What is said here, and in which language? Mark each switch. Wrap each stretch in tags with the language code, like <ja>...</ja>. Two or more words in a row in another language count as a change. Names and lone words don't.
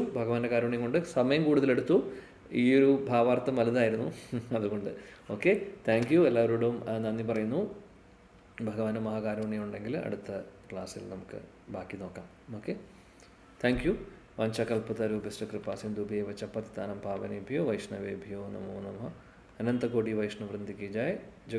<ml>ഭഗവാന്റെ കാരുണ്യം കൊണ്ട് സമയം കൂടുതലെടുത്തു. ഈ ഒരു ഭാവാർത്ഥം വലുതായിരുന്നു, അതുകൊണ്ട്.</ml> <en>Okay, thank you.</en> <ml>എല്ലാവരോടും നന്ദി പറയുന്നു. ഭഗവാന്റെ മഹാകാരുണ്യം ഉണ്ടെങ്കിൽ അടുത്ത ക്ലാസ്സിൽ നമുക്ക് ബാക്കി നോക്കാം.</ml> <en>Okay, thank you.</en> <sa>വാഞ്ചകൽപതരുഭ്യശ്ച കൃപാസിന്ധുഭ്യൈവ ച പതിതാനാം പാവനേഭ്യോ വൈഷ്ണവേഭ്യോ നമോ നമഃ. അനന്തകോടി വൈഷ്ണവവൃന്ദ</sa> <hi>की जय.</hi>